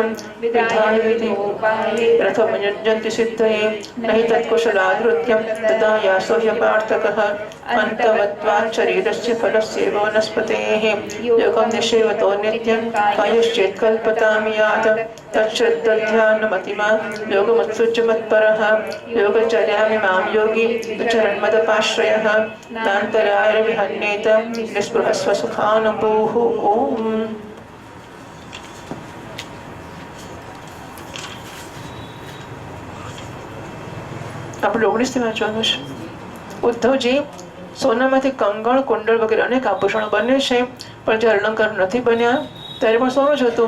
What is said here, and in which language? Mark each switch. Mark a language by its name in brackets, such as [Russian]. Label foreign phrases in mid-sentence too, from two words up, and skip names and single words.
[Sanskrit] विधाय विधि रथमयुञ्जन्ति सिद्धये न हि तत्कुशलाधृत्यं तदा यासो ह्यपार्थकः अन्तवत्वात् शरीरस्य फलस्यैव वनस्पतेः योगं निषेवतो नित्यं कायुश्चेत् कल्पतां यात् तच्छ्रद्धध्यानमतिमा योगमुत्सृज्य मत्परः योगचर्यामिमां योगी चरन्मदपाश्रयः नान्तरायर्विहन्येत निःस्पृहस्व सुखानुभूः ओम्। [Gujarati] આપણે 19 વાંચવાનું છે. ઉદ્ધવજી સોનામાંથી કંગણ કુંડળ વગેરે અનેક આભૂષણો બને છે પણ જ્યારે અલંકાર નથી બન્યા ત્યારે પણ સોનું જ હતું.